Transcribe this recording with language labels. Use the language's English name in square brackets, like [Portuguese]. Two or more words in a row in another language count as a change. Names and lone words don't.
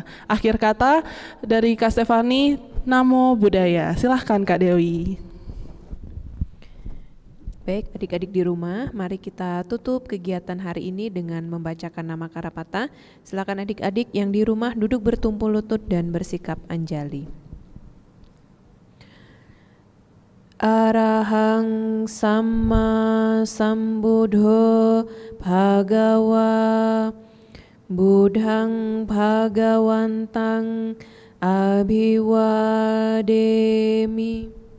[Indonesian] Akhir kata dari Kak Stefani, [Pali] Namo Buddhaya. [Indonesian] Silahkan Kak Dewi. Baik, adik-adik di rumah, mari kita tutup kegiatan hari ini dengan membacakan nama Karapata. Silakan adik-adik yang di rumah duduk bertumpul lutut dan bersikap anjali. [Pali] Arahang Samma Sambuddho Bhagawa Buddhang Bhagawantang Abhiwademi.